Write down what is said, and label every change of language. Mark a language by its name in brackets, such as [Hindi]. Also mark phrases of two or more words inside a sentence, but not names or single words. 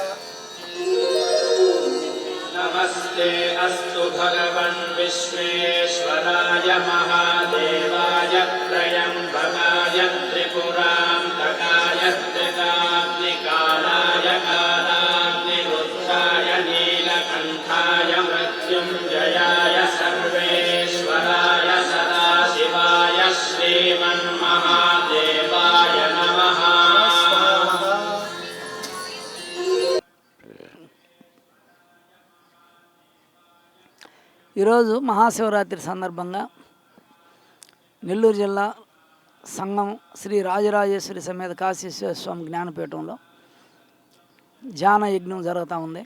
[Sanskrit] नमस्ते अस्तु भगवन् विश्वेश्वराय महादेवाय त्रयम्बकाय त्रिपुरान्तकाय त्रिकाग्निकालाय कालाग्निरुद्राय नीलकण्ठाय मृत्युञ्जयाय सर्वेश्वराय सदाशिवाय श्रीमन्महादेवाय नमः। [Telugu] ఈరోజు మహాశివరాత్రి సందర్భంగా నెల్లూరు జిల్లా సంఘం శ్రీ రాజరాజేశ్వరి సమేత కాశీశ్వర స్వామి జ్ఞానపీఠంలో ధ్యాన యజ్ఞం జరుగుతూ ఉంది.